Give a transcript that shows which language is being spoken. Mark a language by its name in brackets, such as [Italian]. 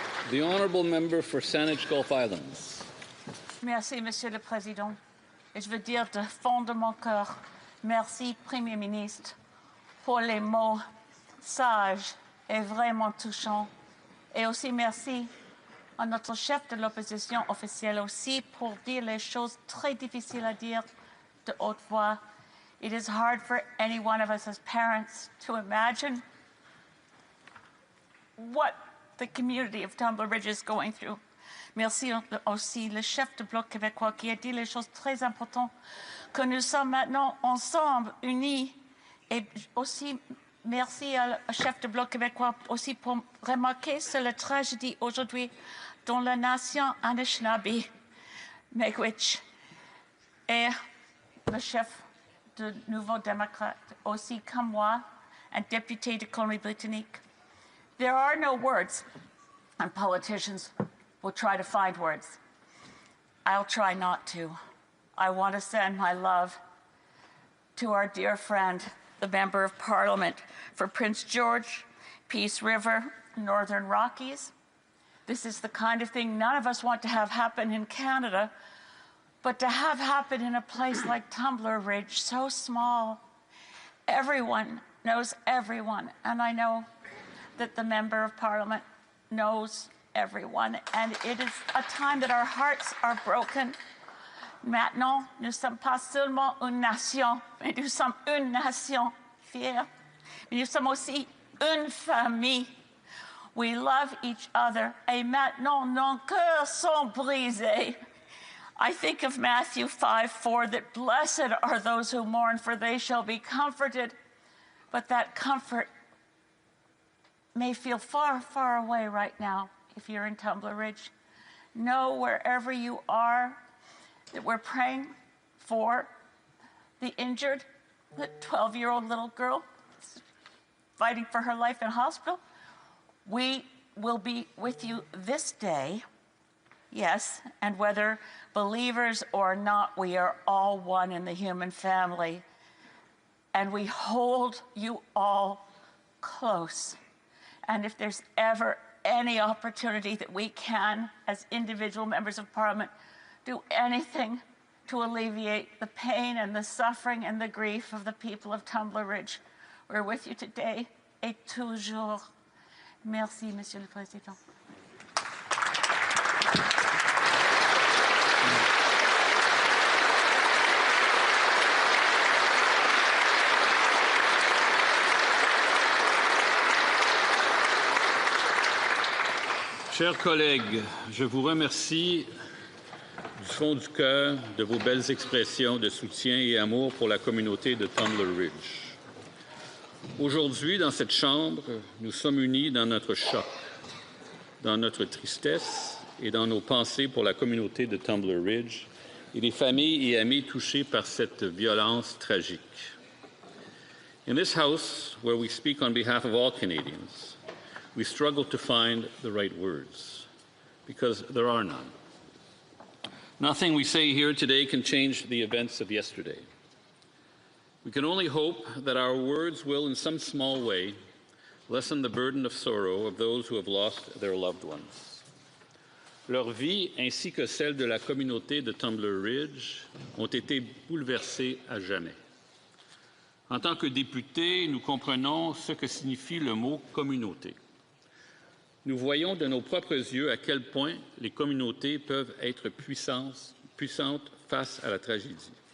[English] The honourable member for Saanich Gulf Islands. [French] Merci, Monsieur le Président. Et je veux dire de fond de mon cœur, merci, Premier ministre, pour les mots sages et vraiment touchants. Et aussi merci à notre chef de l'opposition officielle aussi pour dire les choses très difficiles à dire de haute voix. [English] It is hard for any one of us as parents to imagine what the community of Tumbler Ridge is going through. [French] Merci aussi le chef du Bloc Québécois qui a dit les choses très importantes, que nous sommes maintenant ensemble, unis. Et aussi, merci au chef du Bloc Québécois aussi pour remarquer sur la tragédie aujourd'hui dans la nation Anishinaabe, Miigwech. Et le chef du Nouveau Démocrate aussi comme moi, un député de Colombie-Britannique. [English] There are no words, and politicians will try to find words. I'll try not to. I want to send my love to our dear friend, the Member of Parliament for Prince George, Peace River, Northern Rockies. This is the kind of thing none of us want to have happen in Canada, but to have happen in a place like Tumbler Ridge, so small. Everyone knows everyone, and I know that the Member of Parliament knows everyone, and it is a time that our hearts are broken. [French] Maintenant, nous ne sommes pas seulement une nation, mais nous sommes une nation fière. Mais nous sommes aussi une famille. [English] We love each other, [French] et maintenant nos cœurs sont brisés. [English] I think of Matthew 5:4, that blessed are those who mourn, for they shall be comforted. But that comfort may feel far, far away right now if you're in Tumbler Ridge. Know wherever you are that we're praying for the injured, the 12-year-old little girl fighting for her life in hospital. We will be with you this day, yes, and whether believers or not, we are all one in the human family, and we hold you all close. And if there's ever any opportunity that we can, as individual members of Parliament, do anything to alleviate the pain and the suffering and the grief of the people of Tumbler Ridge, we're with you today [French] et toujours. [English] Merci, Monsieur le Président. [French] Chers collègues, je vous remercie du fond du cœur de vos belles expressions de soutien et amour pour la communauté de Tumbler Ridge. Aujourd'hui, dans cette Chambre, nous sommes unis dans notre choc, dans notre tristesse et dans nos pensées pour la communauté de Tumbler Ridge et les familles et amis touchés par cette violence tragique. [English] In this House, where we speak on behalf of all Canadians, we struggle to find the right words, because there are none. Nothing we say here today can change the events of yesterday. We can only hope that our words will, in some small way, lessen the burden of sorrow of those who have lost their loved ones. [French] Leur vie, ainsi que celle de la communauté de Tumbler Ridge, ont été bouleversées à jamais. En tant que députés, nous comprenons ce que signifie le mot « communauté ». Nous voyons de nos propres yeux à quel point les communautés peuvent être puissantes face à la tragédie.